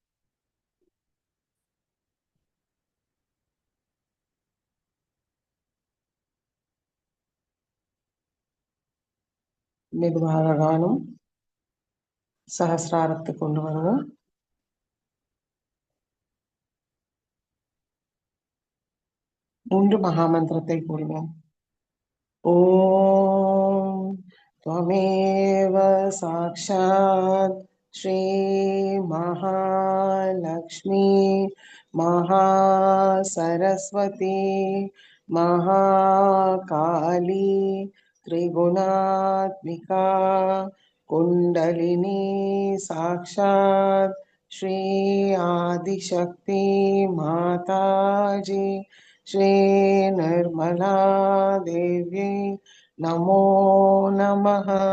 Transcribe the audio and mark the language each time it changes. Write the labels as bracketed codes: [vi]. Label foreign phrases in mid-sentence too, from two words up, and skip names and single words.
[ta] மெதுவாக கவனம் சஹசிராரத்தை கொண்டு வருவோம். 3 மகாமந்திரத்தை கூறுவோம். [sa] ஓம் त्वमेव साक्षात् श्री महालक्ष्मी महासरस्वती महाकाली त्रिगुणात्मिका कुण्डलिनी साक्षात् श्री आदिशक्ति माताजी श्री निर्मला देवी नमो नमः.